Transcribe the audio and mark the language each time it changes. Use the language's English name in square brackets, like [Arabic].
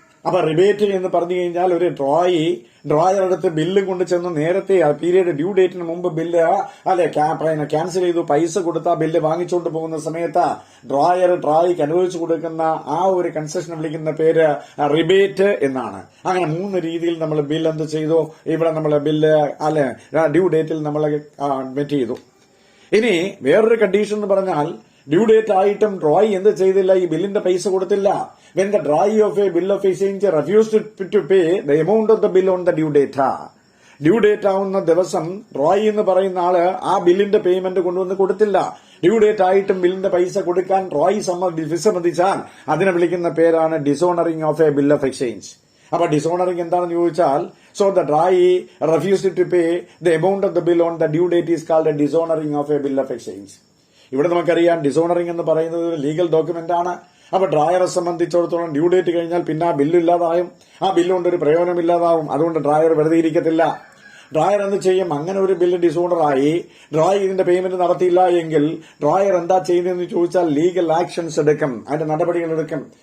[Malayalam] അപ്പൊ റിബേറ്റ് എന്ന് പറഞ്ഞു കഴിഞ്ഞാൽ ഒരു ഡ്രോയറടുത്ത് ബില്ല് കൊണ്ട് ചെന്ന് നേരത്തെ പീരീഡ് ഡ്യൂ ഡേറ്റിന് മുമ്പ് ബില്ല് ക്യാൻസൽ ചെയ്തു, പൈസ കൊടുത്ത ബില്ല് വാങ്ങിച്ചുകൊണ്ട് പോകുന്ന സമയത്ത് ഡ്രോയിക്ക് അനുവദിച്ചു കൊടുക്കുന്ന ആ ഒരു കൺസെഷൻ വിളിക്കുന്ന പേര് റിബേറ്റ് എന്നാണ്. അങ്ങനെ 3 രീതിയിൽ നമ്മൾ ബില്ല് എന്ത് ചെയ്തു? ഇവിടെ നമ്മൾ ബില്ല് ഡ്യൂ ഡേറ്റിൽ നമ്മൾ മെറ്റ് ചെയ്തു. ഇനി വേറൊരു കണ്ടീഷൻ എന്ന് പറഞ്ഞാൽ ഡ്യൂ ഡേറ്റ് ആയിട്ടും ഡ്രോയി എന്ത് ചെയ്തില്ല? ഈ ബില്ലിന്റെ പൈസ കൊടുത്തില്ല. [English] When the drawee of a bill of exchange refused to pay the amount of the bill on the due date. [Malayalam] Due date ആവുന്ന ദിവസം ഡ്രോയി എന്ന് പറയുന്ന ആള് ആ ബില്ലിന്റെ പേയ്മെന്റ് കൊണ്ടുവന്ന് കൊടുത്തില്ല. ഡ്യൂ ഡേറ്റ് ആയിട്ടും ബില്ലിന്റെ പൈസ കൊടുക്കാൻ ഡ്രോയി വിസമ്മതിച്ചാൽ അതിനെ വിളിക്കുന്ന പേരാണ് ഡിസോണറിംഗ് of A bill of exchange. അപ്പൊ ഡിസോണറിംഗ് എന്താണെന്ന് ചോദിച്ചാൽ, [English] So the drawee refused to pay the amount of the bill on the due date is called a dishonoring of a bill of exchange. [Malayalam] ഇവിടെ നമുക്കറിയാം ഡിസോണറിംഗ് എന്ന് പറയുന്നത് ഒരു ലീഗൽ ഡോക്യുമെന്റ് ആണ്. അപ്പൊ ഡ്രോയറെ സംബന്ധിച്ചിടത്തോളം ഡ്യൂ ഡേറ്റ് കഴിഞ്ഞാൽ പിന്നെ ആ ബില്ല് ഇല്ലാതായും, ആ ബില്ലുകൊണ്ട് ഒരു പ്രയോജനമില്ലാതാവും. അതുകൊണ്ട് ഡ്രോയർ വെറുതെ ഇരിക്കത്തില്ല. ഡ്രോയർ എന്ത് ചെയ്യും? അങ്ങനെ ഒരു ബില്ല് ഡിസോർഡറായി ഡ്രോയി ഇതിന്റെ പേയ്മെന്റ് നടത്തിയില്ല എങ്കിൽ ഡ്രോയർ എന്താ ചെയ്യുന്നതെന്ന് ചോദിച്ചാൽ ലീഗൽ ആക്ഷൻസ് എടുക്കും, അതിന്റെ നടപടികൾ എടുക്കും.